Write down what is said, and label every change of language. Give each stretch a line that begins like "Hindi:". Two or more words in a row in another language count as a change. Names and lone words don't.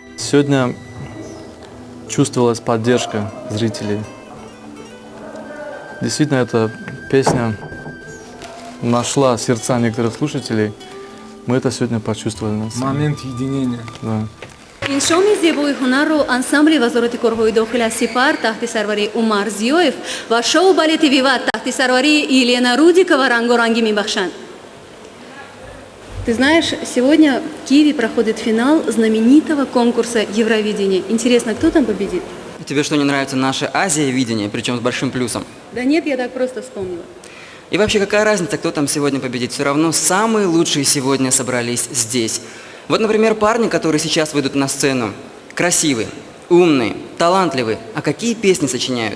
Russian: сегодня чувствовалась поддержка зрителей. Действительно, эта песня нашла сердца некоторых слушателей. Мы это сегодня почувствовали на сцене. Момент единения. Да.
Tajik: ин шоми зебои ҳунарро ансамбли вазорати корҳои дохила сипар таҳти сарварии Умар Зиёев ва шоу балети «Виват» таҳти сарварии Елена Рудикова рангоранги мебахшанд.
Russian: Ты знаешь, сегодня в Киеве проходит финал знаменитого конкурса Евровидения. Интересно, кто там победит? Тебе что, не нравится наше Азия-видение, причем с большим плюсом? Да нет, я так просто вспомнила. И вообще, какая разница, кто там сегодня победит? Все равно самые лучшие сегодня собрались здесь. Вот, например, парни, которые сейчас выйдут на сцену. Красивые, умные, талантливые. А какие песни сочиняют?